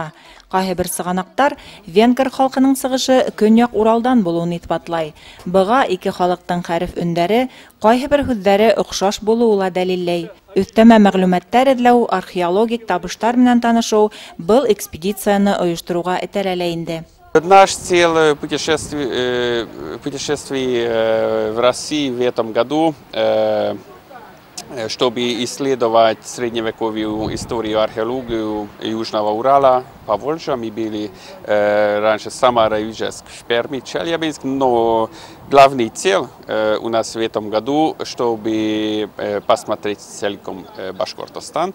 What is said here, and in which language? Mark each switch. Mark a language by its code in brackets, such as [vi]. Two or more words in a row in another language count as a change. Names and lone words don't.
[ba] Ҡайһы бер сығанаҡтар венгер халҡының сығышы Көньяҡ Уралдан булыуын иҫбатлай. Быға ике халыҡтың хәреф өндәре, ҡайһы бер һүҙҙәре оҡшаш булыуы ла дәлилләй. Өҫтәмә мәғлүмәттәр эҙләү, археологик табыштар менән танышыу был экспедицияны ойоштороуға этәрәлә инде. [ru] Наш цель путешествий в России в этом году, чтобы исследовать средневековую историю, археологию Южного Урала, Поволжья. Мы были раньше Самара, Ижевск, Перми, Челябинск, но главный цель у нас в этом году, чтобы посмотреть целиком Башкортостан.